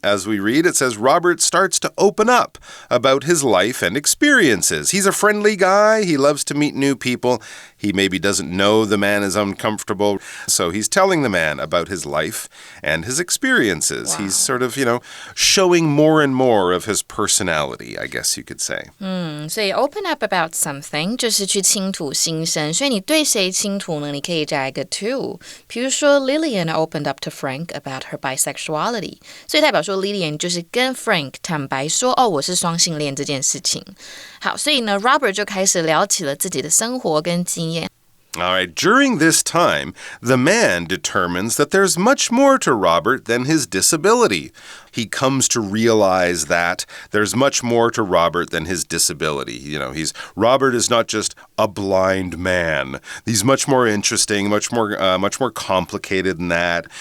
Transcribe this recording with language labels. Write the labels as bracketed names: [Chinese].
[English] As we read, it says Robert starts to open up about his life and experiences. He's a friendly guy. He loves to meet new people. He maybe doesn't know the man man is uncomfortable. So he's telling the man about his life and his experiences. Wow. He's sort of, showing more and more of his personality, I guess you could say. [Chinese] 所以 [English] open up about something [Chinese] 就是去倾吐心声，所以你对谁倾吐呢？你可以加一个 to。比如说 [English] Lillian opened up to Frank about her bisexuality， [Chinese] 所以代表说 Lillian 就是跟 Frank 坦白说，我是双性恋这件事情。好，所以呢 Robert 就开始聊起了自己的生活跟经验。 [English] All right, during this time, the man determines that there's much more to Robert than his disability. He comes to realize that there's much more to Robert than his disability. Robert is not just a blind man. He's much more interesting, much more complicated than that.